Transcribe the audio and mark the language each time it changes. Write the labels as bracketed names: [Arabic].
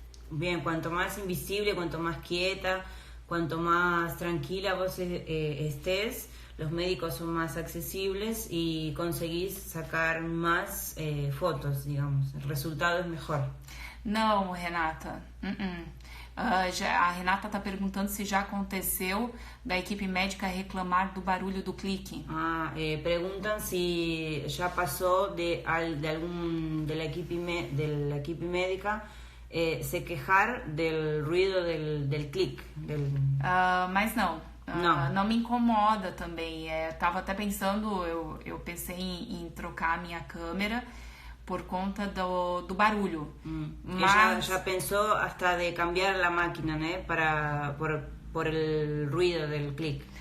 [Spanish] Bien, [Portuguese] quanto mais invisível, quanto mais quieta, quanto mais tranquila [Spanish] vos estés, los médicos son más accesibles y conseguís sacar más fotos, digamos. El resultado es mejor. [Portuguese] Não, Renata. A Renata está perguntando se já aconteceu da equipe médica reclamar do barulho do clique. [Spanish] Preguntan si ya pasó de la equipe médica se quejar del ruido del clic. [Portuguese] Mas não me incomoda também. Tava até pensando, eu pensei em trocar a minha câmera por conta do barulho. Mas... [Spanish] Ella ya pensó hasta de cambiar la máquina, né, por el ruido del clic.